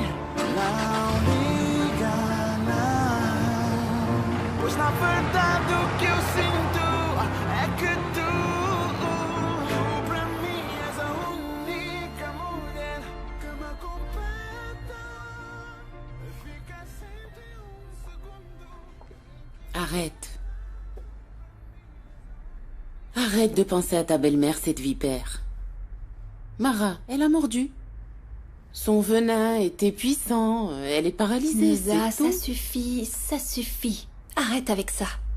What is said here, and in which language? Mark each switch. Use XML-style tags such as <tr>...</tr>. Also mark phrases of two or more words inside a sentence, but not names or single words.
<pt>Não diga não, pois na verdade o que eu sinto é que tu pra mim és a única mulher que me completa. Fica sempre segundo.</pt> <fr>Arrête. Arrête de penser à ta belle-mère, cette vipère. Mara, elle a mordu. Son venin était puissant, elle est paralysée, Neza, c'est tout. ça suffit, ça suffit. Arrête avec ça.</fr>